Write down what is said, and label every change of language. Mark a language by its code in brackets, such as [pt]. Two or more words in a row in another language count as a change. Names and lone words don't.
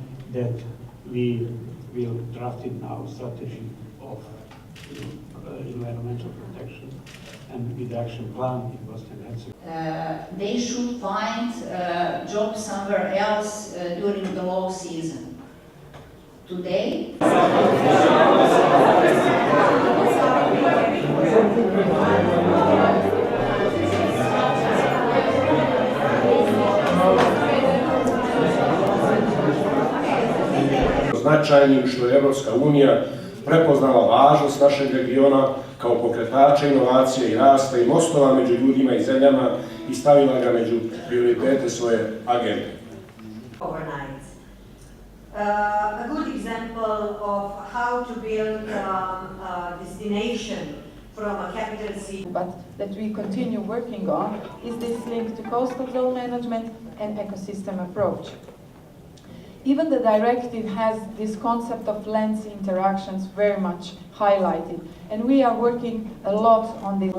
[en] That we will draft in our strategy of environmental protection and with the action plan in Bosnia and Herzegovina. They should find jobs somewhere else during the low season. Today, [bs] značajnim što je Evropska unija prepoznala važnost našeg regiona kao pokretača inovacije i rasta i mostova među ljudima i zemljama i stavila ga među prioritete svoje agende. [en] overnight. a good example of how to build a destination from a capital city. But that we continue working on is this link to coastal zone management and ecosystem approach. Even the directive has this concept of lens interactions very much highlighted, and we are working a lot on this.